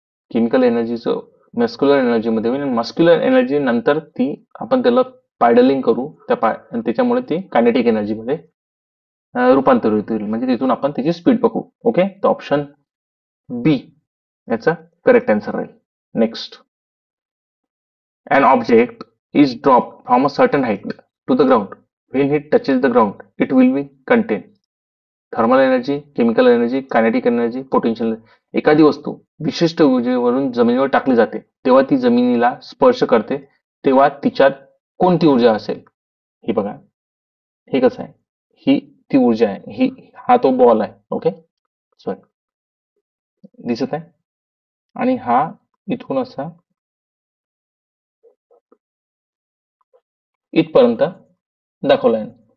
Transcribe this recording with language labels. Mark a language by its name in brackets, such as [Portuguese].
[Marathi] Chemical एनर्जीचं muscular एनर्जीमध्ये होईल आणि muscular energy नंतर ती आपण त्याला पायडलिंग करू त्याच्यामुळे ती कायनेटिक एनर्जीमध्ये रूपांतरित होईल, म्हणजे तिथून आपण त्याची स्पीड बघू. ओके, तर ऑप्शन बी याचा करेक्ट आन्सर राहील. [English] Next, an object is dropped from a certain height to the ground. When it touches the ground, it will be contain thermal energy, chemical energy, kinetic energy, potential. [Marathi] एखादी वस्तू विशिष्ट ऊर्जेवरून जमिनीवर टाकली जाते तेव्हा ती जमिनीला स्पर्श करते, तेव्हा तिच्यात कोणती ऊर्जा असेल. ही बघा, हे कसं आहे, ही ती ऊर्जा आहे, हा तो बॉल आहे. ओके, सॉरी दिसत आहे, आणि हा इथून असा इथपर्यंत दाखवला आहे.